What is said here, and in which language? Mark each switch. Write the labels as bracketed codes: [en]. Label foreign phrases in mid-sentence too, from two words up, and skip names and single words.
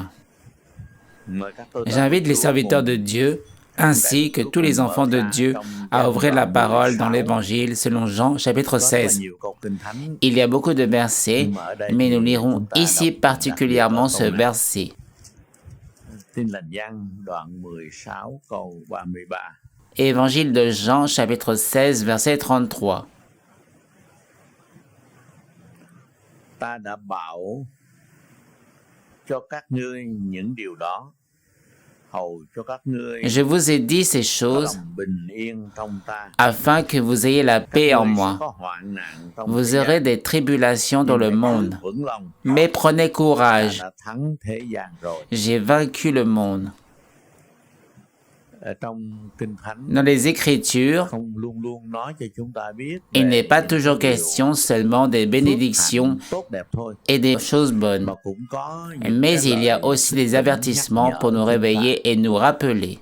[fr] J'invite les serviteurs de Dieu ainsi que tous les enfants de Dieu à ouvrir la parole dans l'Évangile selon Jean chapitre 16. Il y a beaucoup de versets, mais nous lirons ici particulièrement ce verset. Évangile de Jean chapitre 16 verset 33. [vi] Ta đã bảo cho các ngươi những điều đó, hầu cho các ngươi [fr] Je vous ai dit ces choses afin que vous ayez la paix en moi. Vous aurez des tribulations dans le monde, mais prenez courage. J'ai vaincu le monde. Dans les Écritures, il n'est pas toujours question seulement des bénédictions et des choses bonnes, mais il y a aussi des avertissements pour nous réveiller et nous rappeler.